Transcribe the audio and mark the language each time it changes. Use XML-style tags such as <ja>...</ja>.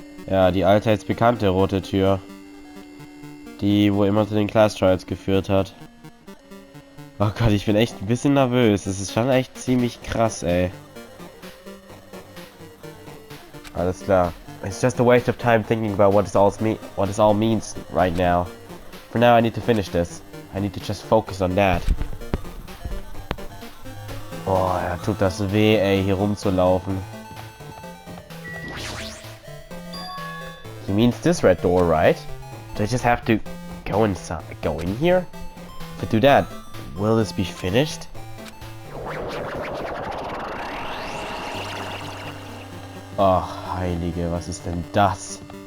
<de>Ja, die allseits bekannte rote Tür. Die, wo immer zu den Class Trials geführt hat. Oh Gott, ich bin echt ein bisschen nervös. Das ist schon echt ziemlich krass, ey. Alles klar.</de> <en>It's just a waste of time thinking about what this all means right now. For now, I need to finish this. I need to just focus on that.</en> <de>Oh, ja, tut das weh, ey, hier rumzulaufen.</de> <en>He means this red door, right? Do I just have to go inside, go in here? If I do that, will this be finished?</en> <de>Oh, Heilige, was ist denn das?</de>